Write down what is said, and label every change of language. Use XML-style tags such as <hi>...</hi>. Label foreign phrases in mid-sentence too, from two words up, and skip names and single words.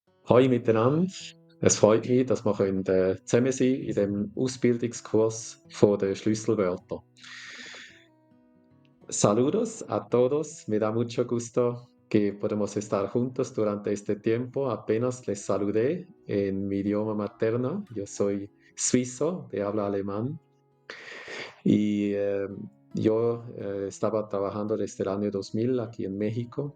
<de>Hallo miteinander. Es freut mich, dass wir zusammen sein in dem Ausbildungskurs von den Schlüsselwörtern.</de> <es>Saludos a todos, me da mucho gusto que podemos estar juntos durante este tiempo. Apenas les saludé en mi idioma materno. Yo soy suizo, de habla alemán, y yo estaba trabajando desde el año 2000 aquí en México.</es>